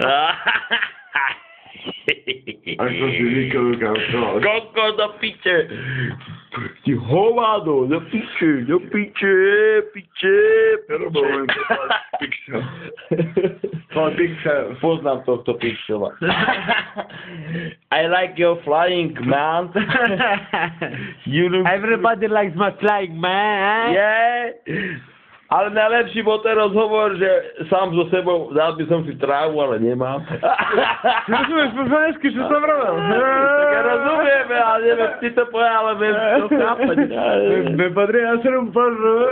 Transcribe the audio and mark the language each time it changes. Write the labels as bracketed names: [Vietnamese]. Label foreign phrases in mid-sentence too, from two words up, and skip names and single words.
[Slovak] Ako si vyknukautoval. Koko, do piče. Ty hovado, do piče, do piče, piče. Pixel. Pixel. Poznám tohto pixela. [English] I like your flying, man. You look... Everybody likes my flying, man. Yeah. [Slovak] Ale najlepší bol ten rozhovor, že sám so sebou dal by som si trávu, ale nemám. Rozumieš po slovensky, čo som robil? Tak ja rozumiem, ale neviem, ty to povedal, ale viem to chápať. [Spanish] Me podría hacer un porro.